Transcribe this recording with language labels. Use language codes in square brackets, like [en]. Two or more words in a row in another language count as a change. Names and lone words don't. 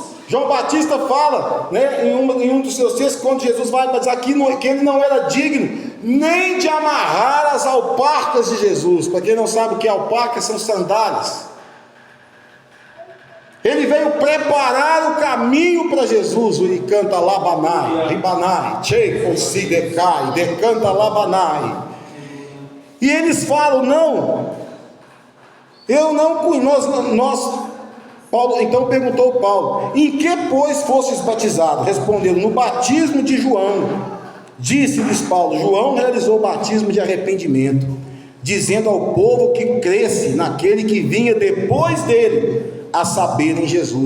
[pt] João Batista fala, né, em um dos seus textos, quando Jesus vai dizer que ele não era digno nem de amarrar as alparcas de Jesus. Para quem não sabe o que é alparca, são sandálias. Ele veio preparar o caminho para Jesus. Ele canta labanai, ribanai, cheikosi decai, decanta labanai. E eles falam: não, eu não, Paulo, então perguntou Paulo: em que pois fostes batizados? Responderam: no batismo de João. Disse-lhes Paulo: João realizou o batismo de arrependimento, dizendo ao povo que cresce naquele que vinha depois dele, a saber, em Jesus.